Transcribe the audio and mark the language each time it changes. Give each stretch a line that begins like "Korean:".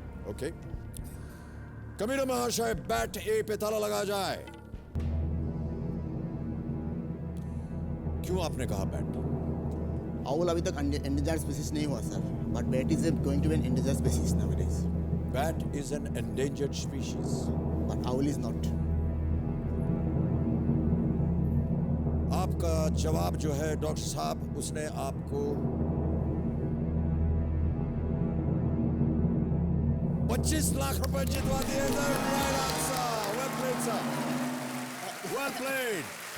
Hindi: Okay, कमीना महाशय, bat ए पे ताला लगाया जाए। क्यों आपने कहा बैट? आउल अभी तक एंडेंजर्ड स्पीसीज नहीं हुआ sir,
English: But bat is going to be an endangered species nowadays. Bat is an endangered species. But owl is not.
Hindi: आपका जवाब जो है डॉक्टर साहब, उसने आपको 25 लाख रुपए जितवा दिए।
English: Right answer. Well played sir, well played.